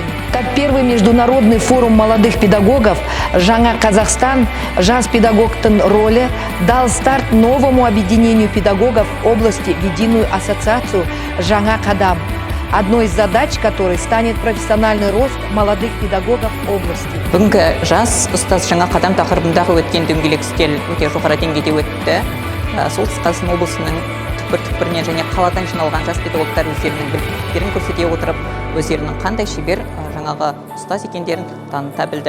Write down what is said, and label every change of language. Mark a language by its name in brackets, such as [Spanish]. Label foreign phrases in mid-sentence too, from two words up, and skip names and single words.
[Russian] Как первый международный форум молодых педагогов «Жаңа Казахстан» [Kazakh] жас педагогтың [Russian] роли дал старт новому объединению педагогов в области в единую ассоциацию «Жаңа Қадам», одной из задач которой станет профессиональный рост молодых педагогов области. [Kazakh] Бүгінгі жас ұстаз жаңа қадам тақырыбындағы өткен дөңгелек үстел өте жоғары деңгейде өтті. Солтүстік Қазақстан облысының түкпір-түкпірінен және қаладан жиналған жас педагогтар өздерінің біліктіліктерін көрсете отырып, өздерінің қандай шебер жаңағы ұстаз екендерін таныта білді.